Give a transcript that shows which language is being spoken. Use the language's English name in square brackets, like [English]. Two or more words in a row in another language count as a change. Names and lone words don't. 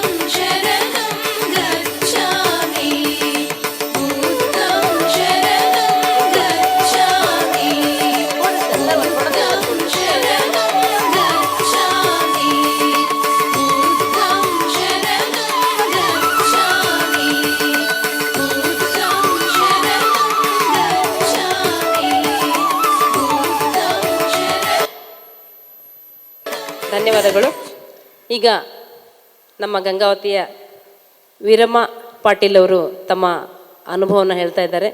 [Pali] शरणं गच्छामि बुद्धं शरणं गच्छामि बुद्धं शरणं गच्छामि बुद्धं शरणं गच्छामि बुद्धं [Kannada] ಧನ್ಯವಾದಗಳು. ಈಗ ನಮ್ಮ ಗಂಗಾವತಿಯ ವೀರಮ್ಮ ಪಾಟೀಲ್ ಅವರು ತಮ್ಮ ಅನುಭವವನ್ನು ಹೇಳ್ತಾ ಇದ್ದಾರೆ.